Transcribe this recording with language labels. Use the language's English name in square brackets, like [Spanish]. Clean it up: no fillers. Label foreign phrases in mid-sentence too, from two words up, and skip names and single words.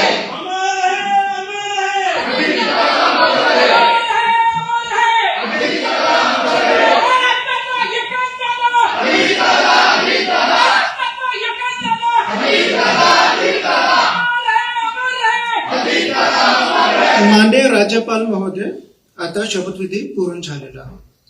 [Marathi] अमर रहे. अमर रहे. अजित दादा अमर रहे. अजित दादा अमर रहे. अजित दादा अजित दादा अजित दादा अजित दादा अजित दादा अमर रहे. माननीय राज्यपाल महोदय, आता शपथविधी पूर्ण झालेला आहे.